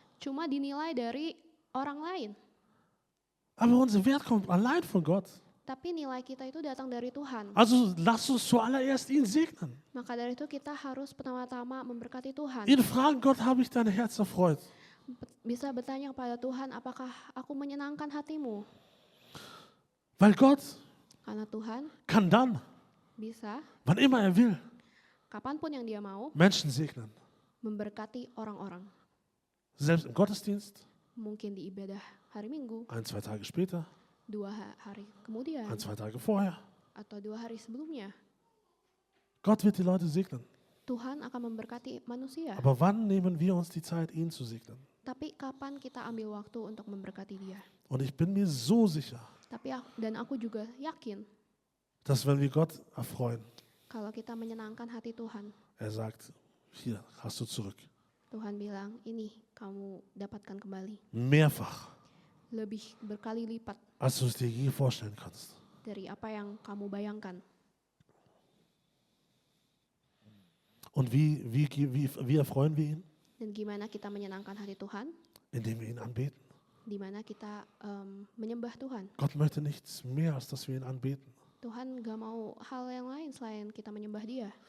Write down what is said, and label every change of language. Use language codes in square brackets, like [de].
[id] cuma dinilai dari orang lain. [de] Aber unser Wert kommt allein von Gott. [id] Tapi nilai kita itu datang dari Tuhan. [de] Also lass uns zuallererst ihn segnen. [id] Maka dari itu kita harus pertama-tama memberkati Tuhan. [de] Ihn fragen, Gott, habe ich dein Herz erfreut? [id] Bisa bertanya kepada Tuhan, apakah aku menyenangkan hatimu? [de] Weil Gott [id] Karena Tuhan [de] kann dann, [id] bisa, [de] wann immer er will, [id] kapanpun yang dia mau, [de] Menschen segnen. [id] memberkati orang-orang. [de] Selbst im Gottesdienst, [id] Mungkin di ibadah hari Minggu, [de] 1-2 Tage später, [id] 2 hari kemudian, [de] 1-2 Tage vorher. [id] atau 2 hari sebelumnya. [de] Gott wird die Leute segnen. [id] Tuhan akan memberkati manusia. [de] Aber wann nehmen wir uns die Zeit, ihn zu segnen? [id] Tapi kapan kita ambil waktu untuk memberkati dia? [de] Und ich bin mir so sicher, [id] Dan aku juga yakin [de] dass wenn wir Gott erfreuen, [id] kalau kita menyenangkan hati Tuhan, [de] er sagt, hier hast du zurück. [id] Tuhan bilang, ini kamu dapatkan kembali. [de] Mehrfach, [id] Lebih berkali lipat [de] als du es dir je vorstellen kannst. [id] dari apa yang kamu bayangkan. [de] Und wie erfreuen wir ihn? [id] Dan gimana kita menyenangkan hati Tuhan? [de] Indem wir ihn anbeten. [id] Di mana kita menyembah Tuhan. [de] Gott möchte nichts mehr, als dass wir ihn anbeten. [id] Tuhan gak mau hal yang lain selain kita menyembah dia.